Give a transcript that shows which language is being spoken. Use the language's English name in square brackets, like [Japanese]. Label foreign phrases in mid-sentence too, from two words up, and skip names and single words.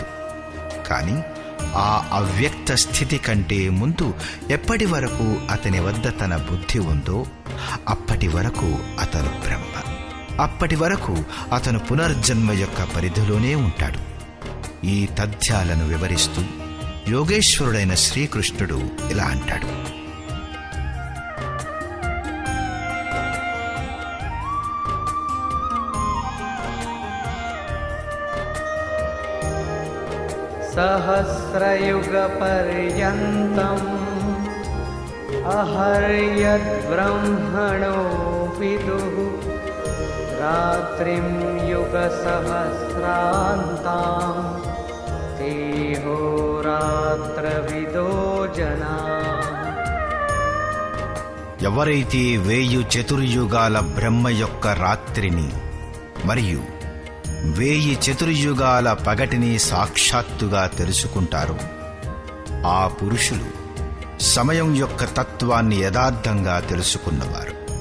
[Telugu] కాని ఆ అవ్యక్త స్థితి కంటే ముందు ఎప్పటి వరకు అతని వద్ద తన బుద్ధి ఉందో అప్పటి వరకు అతను బ్రహ్మ. అప్పటి వరకు అతను పునర్జన్మ యొక్క పరిధిలోనే ఉంటాడు. ఈ తథ్యాలను వివరిస్తూ యోగేశ్వరుడైన శ్రీకృష్ణుడు ఇలా అంటాడు: [Sanskrit] सहस्रयुगपर्यन्तम् अहर्यद्ब्रह्मणो विदुः रात्रिं युगसहस्रान्तां तेहोरात्रविदो जनाः. [Telugu] ఎవరైతే 1000 చతుర్యుగాల బ్రహ్మ యొక్క రాత్రిని మరియు 1000 చతుర్యుగాల పగటిని సాక్షాత్తుగా తెలుసుకుంటారో ఆ పురుషులు సమయం యొక్క తత్వాన్ని యథార్థంగా తెలుసుకున్నవారు.